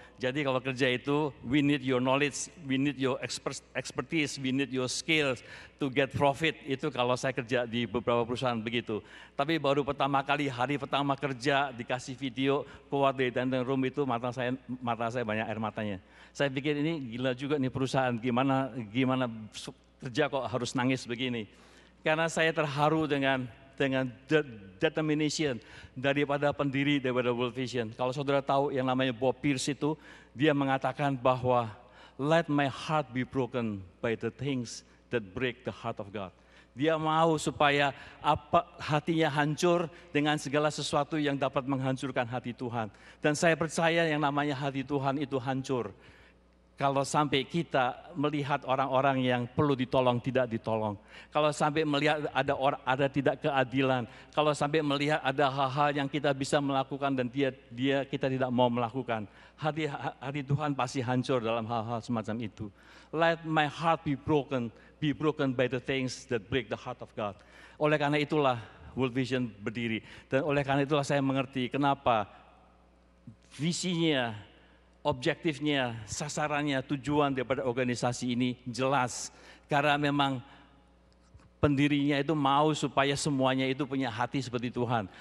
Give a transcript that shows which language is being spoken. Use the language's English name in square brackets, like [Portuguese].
[Indonesian] Jadi kalau kerja itu, [English] we need your knowledge, we need your expertise, we need your skills to get profit. [Indonesian] Itu kalau saya kerja di beberapa perusahaan begitu. Tapi baru pertama kali, hari pertama kerja, dikasih video, keluar dari dining room itu mata saya banyak air matanya. Saya pikir ini gila juga nih perusahaan, gimana kerja kok harus nangis begini. Karena saya terharu dengan determination daripada pendiri daripada World Vision. Kalau saudara tahu yang namanya Bob Pierce itu, dia mengatakan bahwa [English] let my heart be broken by the things that break the heart of God. [Indonesian] Dia mau supaya hatinya hancur dengan segala sesuatu yang dapat menghancurkan hati Tuhan. Dan saya percaya yang namanya hati Tuhan itu hancur kalau sampai kita melihat orang-orang yang perlu ditolong tidak ditolong, kalau sampai melihat ada tidak keadilan, kalau sampai melihat ada hal-hal yang kita bisa melakukan dan kita tidak mau melakukan, hati Tuhan pasti hancur dalam hal-hal semacam itu. [English] Let my heart be broken by the things that break the heart of God. [Indonesian] Oleh karena itulah World Vision berdiri, dan oleh karena itulah saya mengerti kenapa visinya, objektifnya, sasarannya, tujuan daripada organisasi ini jelas. Karena memang pendirinya itu mau supaya semuanya itu punya hati seperti Tuhan.